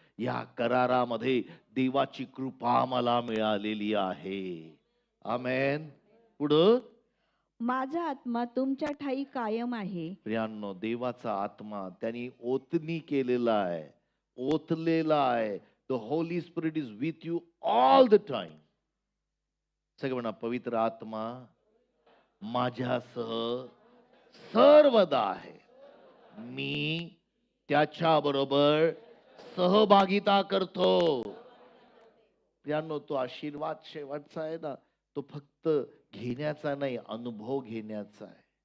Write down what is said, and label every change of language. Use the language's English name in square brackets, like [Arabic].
[Marathi] या करारामध्ये देवाची कृपा मला मिळालेली आहे. आमेन. पुढं. माझा आत्मा तुमच्या ठाई कायम आहे. प्रियांनो, देवाचा आत्मा त्यांनी ओतनी केलेला आहे, ओतलेला आहे. [English] The Holy Spirit is with you all the time. [Marathi] सगळे म्हणा, पवित्र आत्मा माझ्यासह सर्वदा आहे. मी त्याच्या बरोबर सहभागिता करतो. प्रियांनो, तो आशीर्वाद शेवटचा आहे ना, तो फक्त घेण्याचा नाही, अनुभव घेण्याचा आहे.